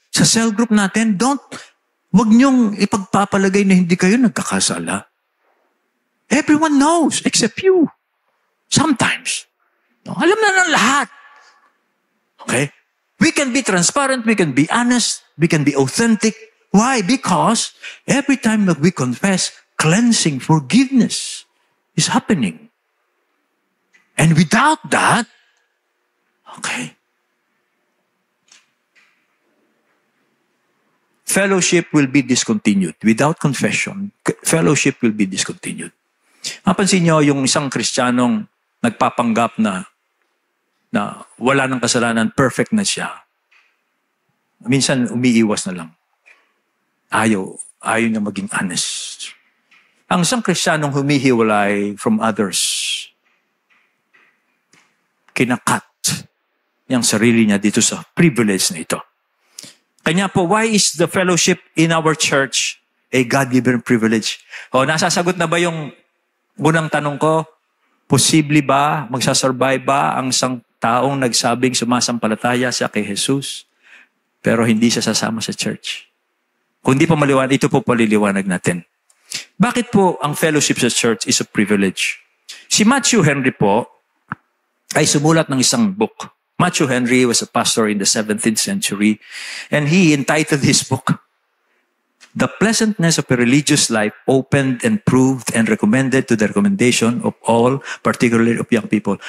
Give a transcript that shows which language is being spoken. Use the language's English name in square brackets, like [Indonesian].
[Filipino] Sa cell group natin, wag niyong ipagpapalagay na hindi kayo nagkakasala. [English] Everyone knows, except you. Sometimes. No, [Filipino] alam na ng lahat. [English] Okay? We can be transparent, we can be honest, we can be authentic. Why? Because every time that we confess, cleansing, forgiveness is happening. And without that, okay, fellowship will be discontinued. Without confession, fellowship will be discontinued. [Filipino] Mapansin niyo yung isang Kristiyanong nagpapanggap na wala ng kasalanan, perfect na siya. Minsan umiiwas na lang. Ayaw niya maging honest. Ang isang Kristiyanong humihiwalay from others, kinakat niyang sarili niya dito sa privilege na ito. Kanya po, [English] why is the fellowship in our church a God-given privilege? [Filipino] Nasasagot na ba yung unang tanong ko? Posible ba, magsasurvive ba ang isang taong nagsabing sumasampalataya siya kay Jesus, pero hindi siya sasama sa church? Kung di pa maliwanag, ito po paliliwanag natin. Bakit po ang fellowship sa church [English] is a privilege? [Filipino] Si Matthew Henry po ay sumulat ng isang book. [English] Matthew Henry was a pastor in the 17th century, and he entitled his book, The Pleasantness of a Religious Life Opened and Proved and Recommended to the Recommendation of All, particularly of Young People.